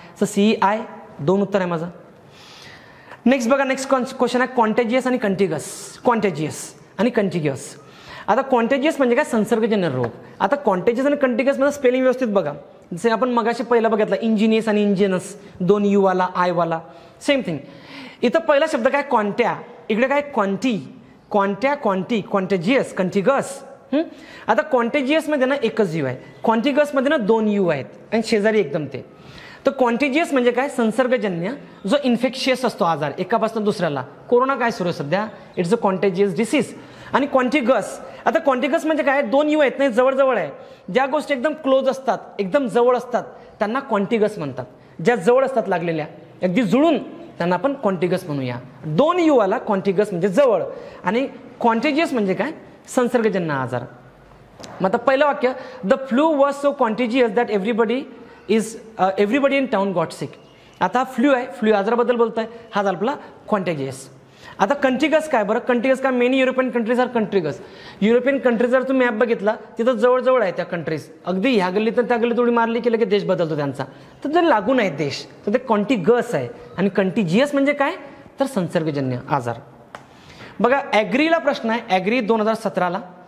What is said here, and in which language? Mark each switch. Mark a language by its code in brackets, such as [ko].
[mr] तर CEI 2 उत्तर आहे माझं. नेक्स्ट बघा, नेक्स्ट क्वेश्चन आहे कॉन्टेजियस आणि कंटिग्युअस. कॉन्टेजियस आणि कंटिग्युअस. आता कॉन्टेजियस म्हणजे काय? संसर्गजन्य रोग. आता कॉन्टेजियस आणि कंटिग्युअस मध्ये स्पेलिंग व्यवस्थित बघा. जसे आपण मगाशी पहिला बघितला, इंजिनियस आणि इंजिनस, 2 U वाला, I वाला, [en] Same thing. [mr] इथं पहिला शब्द काय? क्वांट्या. इकडे काय? क्वांटी. क्वांट्या, क्वांटी, कॉन्टेजियस, कंटिग्युअस. आता कॉन्टेजियसमध्ये ना एकच U आहे, कॉन्टिग्युअसमध्ये ना 2 U आहेत आणि शेजारी एकदम ते. तर कॉन्टेजियस म्हणजे काय? संसर्गजन्य, जो इन्फेक्शियस असतो आजार एकापासून दुसऱ्याला. कोरोना काय सुरू आहे सध्या? [en] It's a contagious disease. [mr] आणि कॉन्टिग्युअस. आता कॉन्टिग्युअस म्हणजे काय? 2 U आहेत, नाही जवळ आहे. ज्या गोष्टी एकदम क्लोज असतात, एकदम जवळ असतात, त्यांना कॉन्टिग्युअस म्हणतात. ज्या जवळ असतात लागलेल्या, अगदी जुळून त्यांना आपण कॉन्टिगस म्हणूया. 2 यू आला कॉन्टिगस म्हणजे जवळ, आणि कॉन्टेजियस म्हणजे काय, संसर्गजन्य आजार. मग आता पहिलं वाक्य, [en] The flu was so contagious that everybody in town got sick. [mr] आता फ्लू आहे, फ्लू आजाराबद्दल बोलतोय, हा झाला आपला कॉन्टेजियस. आता कंट्रिगस काय बरं, कंट्रिगस काय, [en] Many European countries are contiguous. [mr] European countries जर तुम्ही मॅप बघितला तिथं जवळजवळ आहे त्या कंट्रीज, अगदी ह्या गल्लीत त्या गल्लीत उडी मारली की लगेच देश बदलतो त्यांचा, तर जर लागून आहेत देश तर ते कॉन्टिगस आहे. आणि कंटिजियस म्हणजे काय, तर संसर्गजन्य आजार. बघा ॲग्रीला प्रश्न आहे, ॲग्री 2017ला.